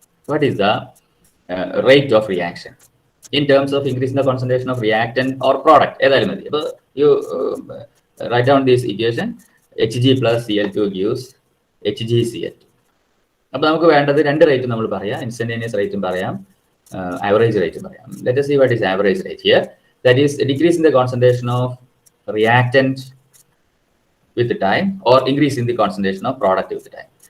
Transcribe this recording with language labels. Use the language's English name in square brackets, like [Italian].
[English] What is the rate of reaction in terms of increasing the concentration of reactant or product? [Malayalam] ഏതായാലും മതി. [English] അപ്പോൾ you write down this equation. Hg plus Cl2 gives HgCl2. [Malayalam] അപ്പോൾ നമുക്ക് വേണ്ടത് 2 rate നമ്മൾ പറയാം. Instantaneous റേറ്റും പറയാം, ആവറേജ് റേറ്റും പറയാം. [English] Let us see what is average rate here. That is a decrease in the concentration of reactant with the time or increase in the concentration of product with the time.